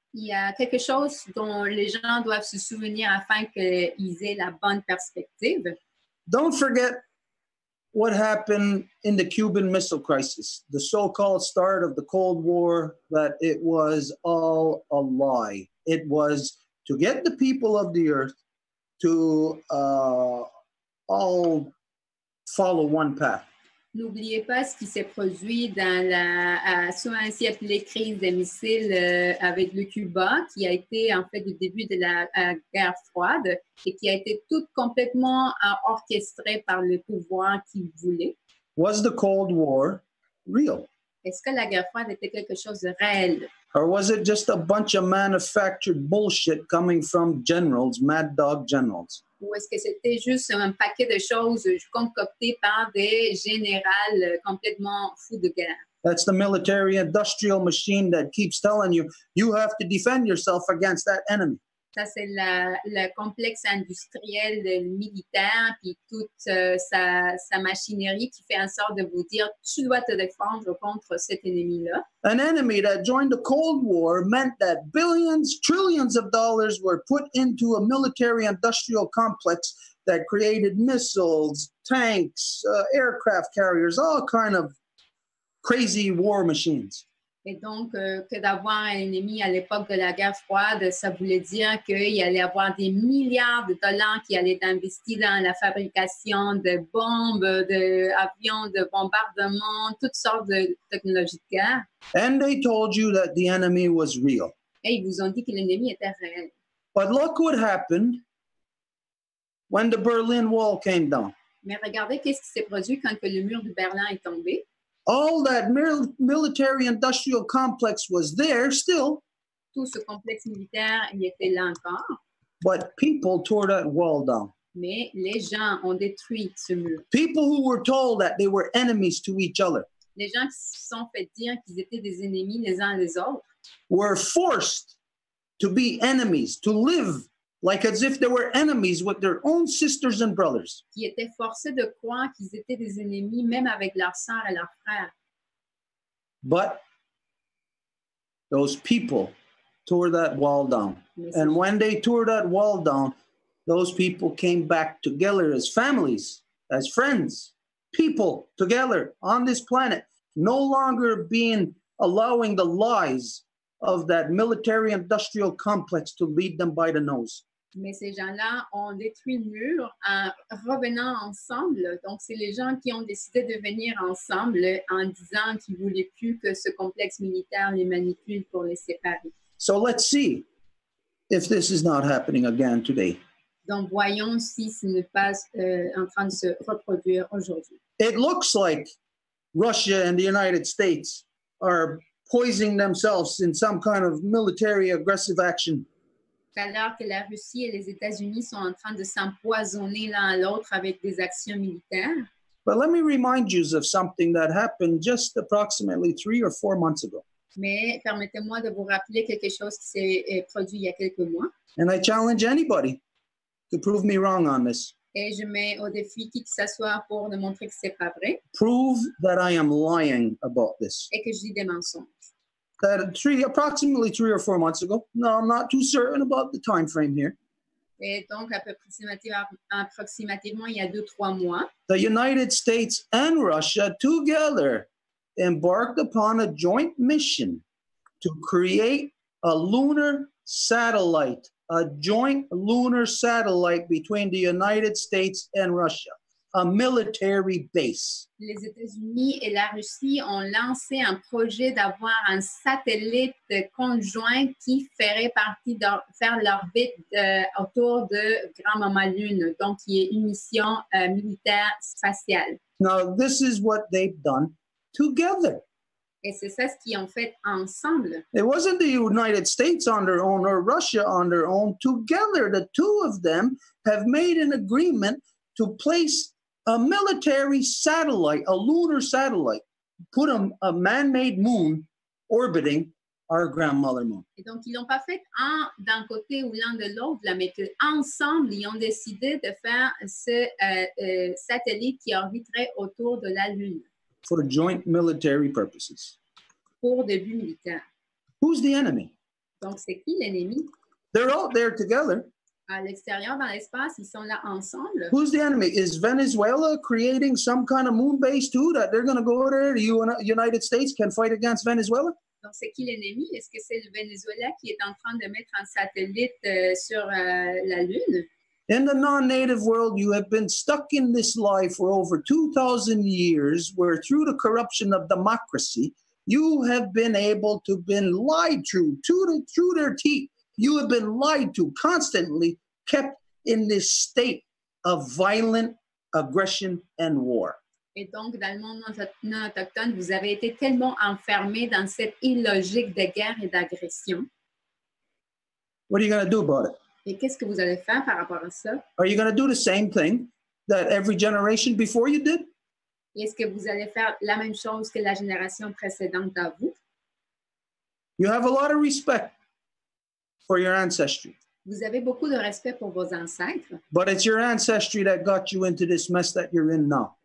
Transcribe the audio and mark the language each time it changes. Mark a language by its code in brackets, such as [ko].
[fr] Il y a quelque chose dont les gens doivent se souvenir afin qu'ils aient la bonne perspective. [en] Don't forget what happened in the Cuban Missile Crisis, the so-called start of the Cold War, that it was all a lie. It was to get the people of the earth to all follow one path. [fr] N'oubliez pas ce qui s'est produit dans la soit ainsi appelée crise des missiles avec le Cuba, qui a été en fait le début de la guerre froide et qui a été toute complètement orchestrée par le pouvoir qui voulait. [en] Was the Cold War real? [fr] Est-ce que la guerre froide était quelque chose de réel? [en] Or was it just a bunch of manufactured bullshit coming from generals, mad dog generals? [fr] Ou est-ce que c'était juste un paquet de choses concoctées par des générales complètement fous de guerre? [en] That's the military-industrial machine that keeps telling you, you have to defend yourself against that enemy. [fr] Ça, c'est le complexe industriel militaire, puis toute sa machinerie qui fait en sorte de vous dire, tu dois te défendre contre cet ennemi-là. [en] An enemy that joined the Cold War meant that billions, trillions of dollars were put into a military-industrial complex that created missiles, tanks, aircraft carriers, all kind of crazy war machines. [fr] Et donc, que d'avoir un ennemi à l'époque de la guerre froide, ça voulait dire qu'il allait y avoir des milliards de dollars qui allaient être investis dans la fabrication de bombes, d'avions, de bombardements, toutes sortes de technologies de guerre. [en] And they told you that the enemy was real. [fr] Et ils vous ont dit que l'ennemi était réel. [en] But look what happened when the Berlin Wall came down. [fr] Mais regardez qu'est-ce qui s'est produit quand que le mur de Berlin est tombé. [en] All that military-industrial complex was there still. [fr] Tout ce complexe militaire, il était là encore. [en] But people tore that wall down. [fr] Mais les gens ont détruit ce mur. [en] People who were told that they were enemies to each other [fr] Les gens qui se sont fait dire qu'ils étaient des ennemis les uns les autres [en] were forced to be enemies, to live like as if they were enemies with their own sisters and brothers. [fr] qui étaient forcés de croire qu'ils étaient des ennemis, même avec leurs sœurs et leurs frères. [en] But those people tore that wall down. And when they tore that wall down, those people came back together as families, as friends, people together on this planet, no longer allowing the lies of that military-industrial complex to lead them by the nose. [fr] Mais ces gens-là ont détruit le mur en revenant ensemble. Donc, c'est les gens qui ont décidé de venir ensemble en disant qu'ils ne voulaient plus que ce complexe militaire les manipule pour les séparer. [en] So let's see if this is not happening again today. [fr] Donc, voyons si ce n'est pas en train de se reproduire aujourd'hui. [en] It looks like Russia and the United States are poisoning themselves in some kind of military aggressive action. [fr] Alors que la Russie et les États-Unis sont en train de s'empoisonner l'un à l'autre avec des actions militaires. [en] But let me remind you of something that happened just approximately 3 or 4 months ago. [fr] Mais permettez-moi de vous rappeler quelque chose qui s'est produit il y a quelques mois. [en] And I challenge anybody to prove me wrong on this. [fr] Et je mets au défi qui que ce soit pour démontrer que c'est pas vrai [en] Prove that I am lying about this. [fr] et que je dis des mensonges. [en] That approximately 3 or 4 months ago, no, I'm not too certain about the time frame here, [fr] Et donc, approximativement, il y a 2-3 mois, [en] the United States and Russia together embarked upon a joint mission to create a lunar satellite, a joint lunar satellite between the United States and Russia, a military base. [fr] les États-Unis et la Russie ont lancé un projet d'avoir un satellite conjoint qui ferait partie de faire l'orbite autour de Grand Maman Lune, donc qui est une mission militaire spatiale. [en] Now, this is what they've done together. [fr] Et c'est ça ce qu'ils ont fait ensemble. [en] It wasn't the United States on their own or Russia on their own. Together, the two of them have made an agreement to place a military satellite, a lunar satellite, put a man-made moon orbiting our grandmother moon. [fr] Et donc, ils l'ont pas fait un d'un côté ou l'un de l'autre, là, mais qu'ensemble, ils ont décidé de faire ce satellite qui orbiterait autour de la Lune [en] For joint military purposes. [fr] pour des buts militaires. [en] Who's the enemy? [fr] Donc, c'est qui l'ennemi? [en] They're out there together. [fr] À l'extérieur, dans l'espace, ils sont là ensemble. [en] Who's the enemy? Is Venezuela creating some kind of moon base too that they're going to go there? The United States can fight against Venezuela? [fr] Donc, c'est qui l'ennemi? Est-ce que c'est le Venezuela qui est en train de mettre un satellite sur la Lune? [en] In the non-native world, you have been stuck in this life for over 2,000 years, where through the corruption of democracy, you have been able to been lied through their teeth. You have been lied to, constantly kept in this state of violent aggression and war. [fr] Et donc, dans le monde non autochtone, vous avez été tellement enfermés dans cette illogique de guerre et d'agression. [en] What are you going to do about it? [fr] Et qu'est-ce que vous allez faire par rapport à ça? [en] Are you going to do the same thing that every generation before you did? [fr] Est-ce que vous allez faire la même chose que la génération précédente à vous? [en] You have a lot of respect for your ancestry, [fr] Vous avez beaucoup de respect pour vos ancêtres, [en] but it's your ancestry that got you into this mess that you're in now.